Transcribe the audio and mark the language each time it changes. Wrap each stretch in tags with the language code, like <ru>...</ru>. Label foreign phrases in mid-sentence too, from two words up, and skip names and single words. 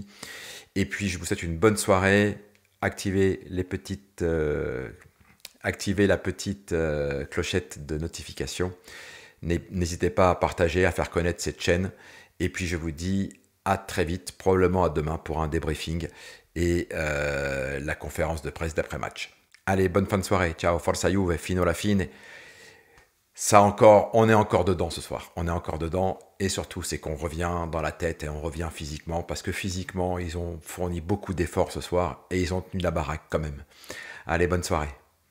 <fr>Et puis, je vous souhaite une bonne soirée. Activez la petite clochette de notification. N'hésitez pas à partager, à faire connaître cette chaîne. Et puis, je vous dis à très vite, probablement à demain pour un débriefing et la conférence de presse d'après-match. Allez, bonne fin de soirée.</fr> <it>Ciao, forza Juve, fino alla fine.</it> <fr>On est encore dedans ce soir. On est encore dedans. Et surtout, c'est qu'on revient dans la tête et on revient physiquement. Parce que physiquement, ils ont fourni beaucoup d'efforts ce soir et ils ont tenu la baraque quand même. Allez, bonne soirée.</fr>